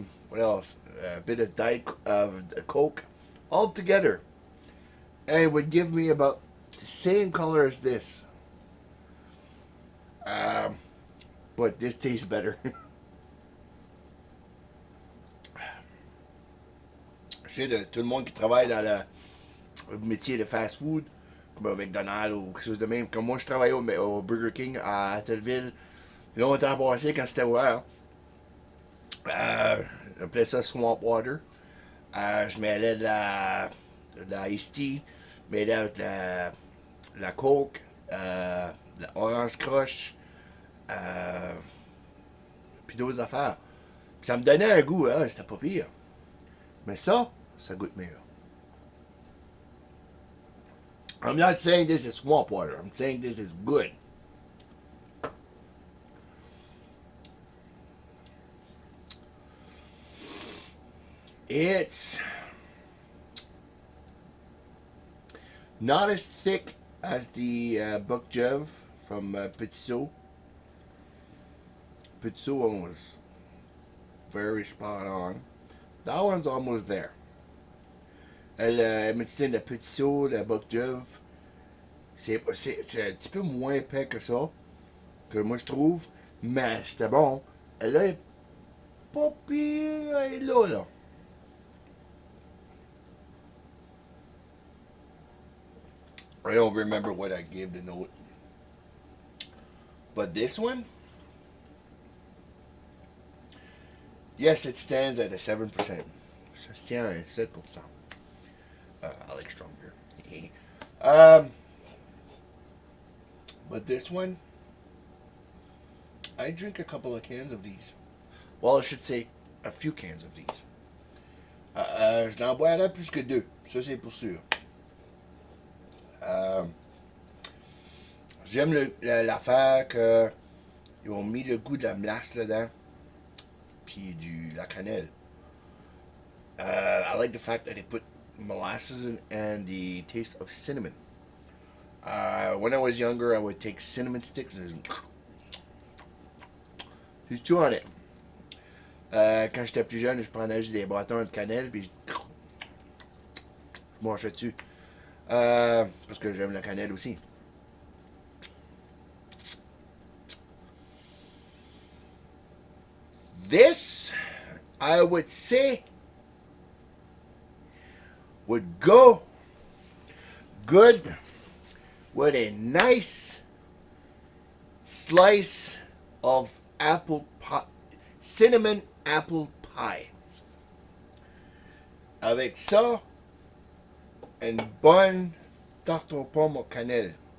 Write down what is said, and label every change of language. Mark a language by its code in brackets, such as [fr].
[en] What else? A bit of Diet Coke, all together, and it would give me about the same color as this. Um, but this tastes better. [fr] Je sais de tout le monde qui travaille dans le métier de fast food, comme un McDonald's ou quelque chose de même. Comme moi, je travaillais au Burger King à Attelville longtemps passé quand c'était ouvert. J'appelais ça Swamp Water. Je mêlais de la iced tea, je mêlais de la Coke, de la Orange Crush, puis d'autres affaires. Puis ça me donnait un goût, hein, c'était pas pire. Mais ça goûte meilleur. [en] I'm not saying this is swamp water. I'm saying this is good. It's not as thick as the Buck Jev from Petit Saut. Petit Saut one was very spot on. That one's almost there. [fr] Le médecin de Petit Saut, le Buck Jev, c'est un petit peu moins épais que ça, que moi je trouve, mais c'était bon. Elle est pas pire, elle est là. [en] I don't remember what I gave the note. But this one, yes, it stands at a 7%. [fr] Ça se tient à 7%. [en] I like strong beer. um, but this one, I drink a couple of cans of these. Well, I should say a few cans of these. [fr] Je n'en boirais plus que deux. Ça, c'est pour sûr. Euh, J'aime l'affaire qu'ils ont mis le goût de la melasse dedans. Puis la cannelle. [en] I like the fact that they put molasses in and the taste of cinnamon. When I was younger, I would take cinnamon sticks and just chew on it. [fr] Quand j'étais plus jeune, je prenais juste des bâtons de cannelle puis je mangeais dessus. Parce que j'aime la cannelle aussi. [en] This, I would say, would go good with a nice slice of apple pie, cinnamon apple pie. [fr] Avec ça, une bonne tarte aux pommes au cannelle.